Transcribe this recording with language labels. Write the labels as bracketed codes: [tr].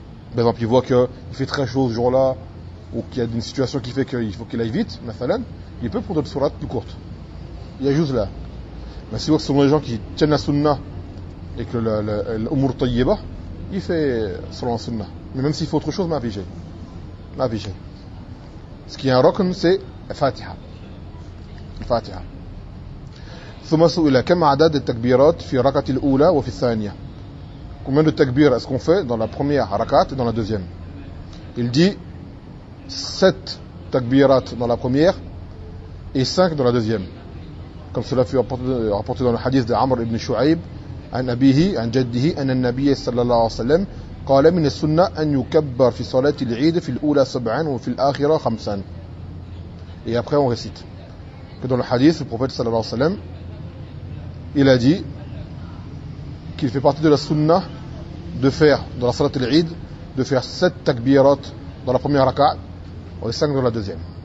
[fr] Par exemple, il voit qu'il fait très chaud ce jour-là, ou qu'il y a une situation qui fait qu'il faut qu'il aille vite, mathalan, il peut prendre des sourates plus courtes. Il y a juste là. Mais si il voit que ce sont des gens qui tiennent la sunna, et que l'umur tayyiba, il fait selon la sunna. Mais même s'il faut autre chose, ma vijé. Ce qui est un rokn, c'est الفاتحة. [ar] ثم سئل كم عدد التكبيرات في ركعة الأولى وفي الثانية؟ كم عدد التكبير [fr] est-ce qu'on fait dans la première rakat et dans la deuxième? Il dit 7 تكبيرات dans la première et 5 dans la deuxième. Comme cela fut rapporté dans le hadith de Amr ibn Shu'aib [ar] عن أبيه عن جده أن النبي صلى الله عليه وسلم قال من السنة أن يكبر في صلاة العيد في الأولى 7 وفي الآخرة 5. [fr] Et après on récite. Que dans le hadith, le prophète sallallahu alayhi wa sallam, il a dit qu'il fait partie de la sunnah de faire, dans la salat al-Eid, de faire 7 takbirat dans la première raka'at et 5 dans la deuxième.